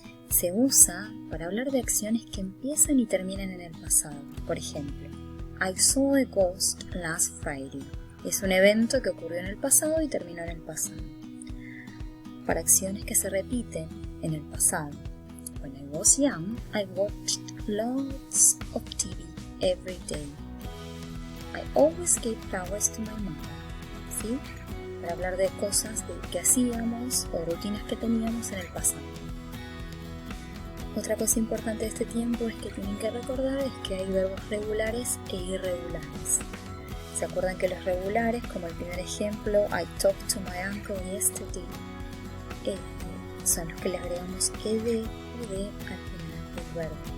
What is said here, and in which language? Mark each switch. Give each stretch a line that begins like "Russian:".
Spanish: Se usa para hablar de acciones que empiezan y terminan en el pasado. Por ejemplo,
English: I saw a ghost last Friday.
Spanish: Es un evento que ocurrió en el pasado y terminó en el pasado. Para acciones que se repiten en el pasado.
English: When I was young, I watched lots of TV every day. I always gave flowers to my mother.
Spanish: ¿Sí? Para hablar de cosas que hacíamos o rutinas que teníamos en el pasado. Otra cosa importante de este tiempo es que tienen que recordar es que hay verbos regulares e irregulares. ¿Se acuerdan que los regulares, como el primer ejemplo,
English: I talked to my uncle yesterday,
Spanish: son los que le agregamos ed o de al final del verbo?